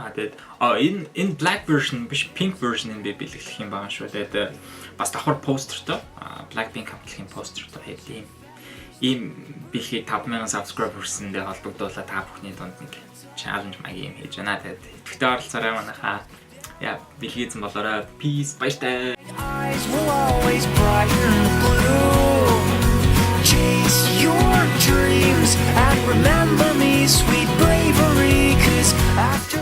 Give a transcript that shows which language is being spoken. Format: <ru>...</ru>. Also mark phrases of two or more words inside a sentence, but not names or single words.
<mn>Тэгээд энэ</mn> <en>black version</en> <mn>биш</mn> <en>pink version-</en> <mn>ыг би бэлэглэх юм байгаа шүү. Тэгээд бас давхар постертой Blackpink хамтлагийн постертой хийх ийм бэлгийг 5000 subscribers-тэй холбогдуулаад та бүхний дунд нэг challenge маягийн юм хийж байна. Тэгээд идэвхтэй оролцоорой манайхаа. Бэлгийн эзэн болоорой. Peace. Баяртай.</mn> <en>Chase your dreams and remember me, sweet bravery, 'cause I</en>